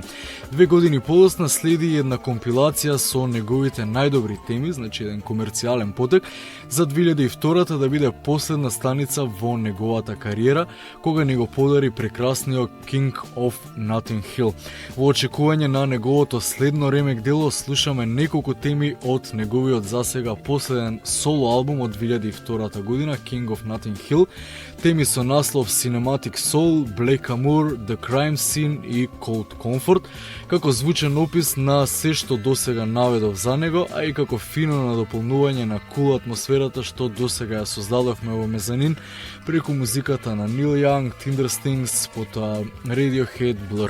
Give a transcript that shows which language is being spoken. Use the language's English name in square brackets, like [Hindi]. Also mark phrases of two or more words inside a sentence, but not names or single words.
[Macedonian] 2 години подоцна следи една компилација со неговите најдобри теми, значи еден комерцијален потек, за 2002 да биде последна станица во неговата кариера, кога ни го подари прекрасниот King of Notting Hill. Во очекување на неговото следно ремек дело слушаме неколку теми од неговиот засега последен соло албум од 2002 година, King of Notting Hill. Теми со наслов Cinematic Soul, Black Amour, The Crime Scene и Cold Comfort, како звучен опис на се што досега наведов за него, а и како фино надополнување на кул атмосферата што досега ја создадовме во Мезанин преку музиката на Нил Јанг, Tinderstings, потоа Radiohead, Blur.